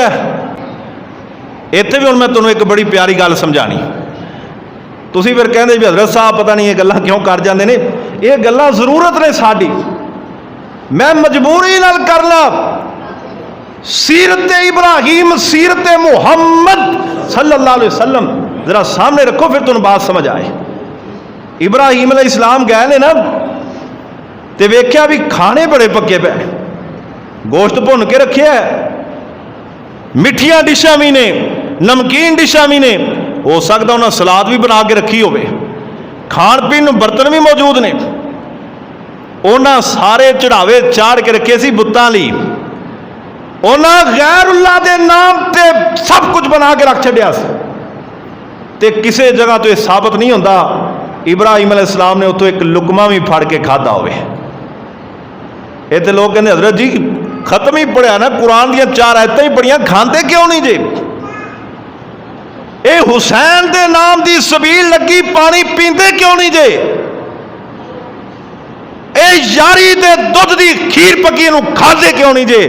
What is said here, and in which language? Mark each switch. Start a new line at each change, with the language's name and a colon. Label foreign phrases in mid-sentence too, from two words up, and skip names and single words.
Punjabi: ایتھے وی ہن میں تہانوں اک بڑی پیاری گل سمجھانی. تسیں فیر کہندے وی حضرت صاحب پتہ نہیں یہ گلاں کیوں کر جاندے نے. یہ گلاں ضرورت نے ساڈی، میں مجبوری نال کرنا. سیرت ابراہیم سیرت محمد
Arabic: صلى الله عليه وسلم
Punjabi: ذرا سامنے رکھو، فیر تہانوں بات سمجھ آئے. ابراہیم علیہ السلام گئے نے نا تے ویکھیا وی کھانے بڑے پکے پئے، گوشت بھن کے رکھے ہے، مٹھیاں ڈشاں وی نے، نمکین ڈشاں وی نے، ہو سکتا انہاں سلاد وی بنا کے رکھی ہووے، کھان پین برتن وی موجود نے. انہاں سارے چڑھاوے چاڑھ کے رکھے سی بتاں لئی، انہاں غیر اللہ دے نام تے سب کجھ بنا کے رکھ چھڈیا سی. تے کسی جگہ تو یہ ثابت نہیں ہوتا ابراہیم علیہ السلام نے اتوں اک لقمہ وی پھڑ کے کھادا ہووے. یہ تو لوگ کہتے حضرت جی ختم ہی پڑھیا نا، قرآن دی 4 آیتاں ہی پڑھیا، کھاتے کیوں نہیں جے? یہ حسین دے نام دی سبیل لگی، پانی پیندے کیوں نہیں جے? یہ یاری دے دودھ دی کھیر پکی نوں کھاتے کیوں نہیں جے?